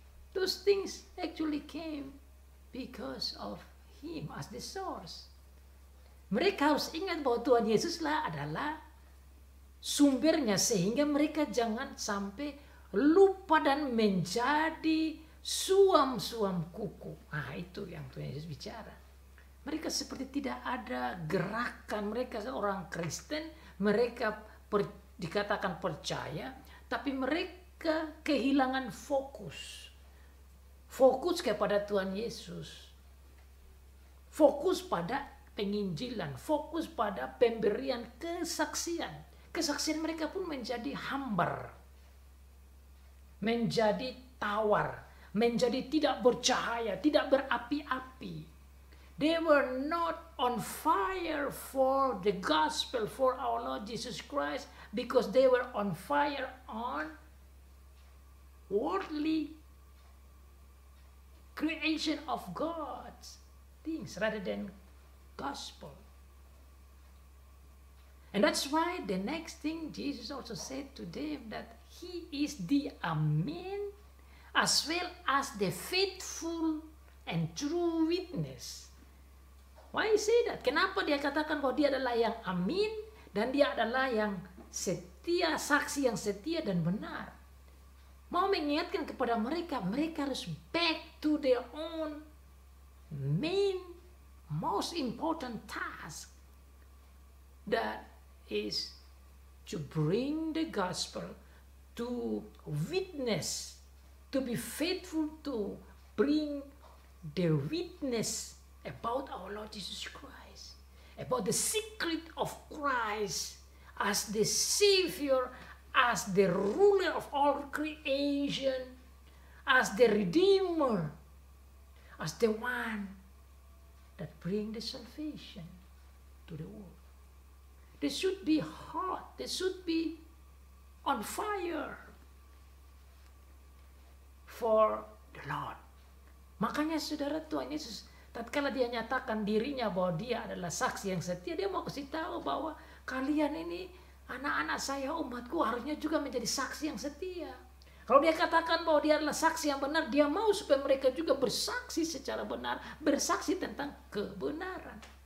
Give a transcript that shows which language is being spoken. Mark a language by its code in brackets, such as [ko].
[en] Those things actually came because of Him as the source. [id] Mereka harus ingat bahwa Tuhan Yesuslah adalah sumbernya, sehingga mereka jangan sampai lupa dan menjadi suam-suam kuku. Nah, itu yang Tuhan Yesus bicara. Mereka seperti tidak ada gerakan. Mereka orang Kristen, mereka dikatakan percaya, tapi mereka kehilangan fokus. Fokus kepada Tuhan Yesus. Fokus pada penginjilan, fokus pada pemberian kesaksian. Kesaksian mereka pun menjadi hambar, menjadi tawar, menjadi tidak bercahaya, tidak berapi-api. [en] They were not on fire for the gospel, for our Lord Jesus Christ, because they were on fire on worldly creation of God's things rather than gospel. And that's why the next thing Jesus also said to them, that He is the Amen as well as the faithful and true witness. Why say that? [id] Kenapa dia katakan bahwa dia adalah yang amin dan dia adalah yang setia, saksi yang setia dan benar? Mau mengingatkan kepada mereka, mereka harus [en] back to their own main, most important task. That is to bring the gospel, to witness, to be faithful to bring the witness about our Lord Jesus Christ, about the secret of Christ as the Savior, as the ruler of all creation, as the Redeemer, as the one that brings the salvation to the world. They should be hot, they should be on fire for the Lord. [id] Makanya saudara, Tuhan Yesus tatkala dia nyatakan dirinya bahwa dia adalah saksi yang setia, dia mau kasih tahu bahwa kalian ini anak-anak saya, umatku, harusnya juga menjadi saksi yang setia. Kalau dia katakan bahwa dia adalah saksi yang benar, dia mau supaya mereka juga bersaksi secara benar, bersaksi tentang kebenaran.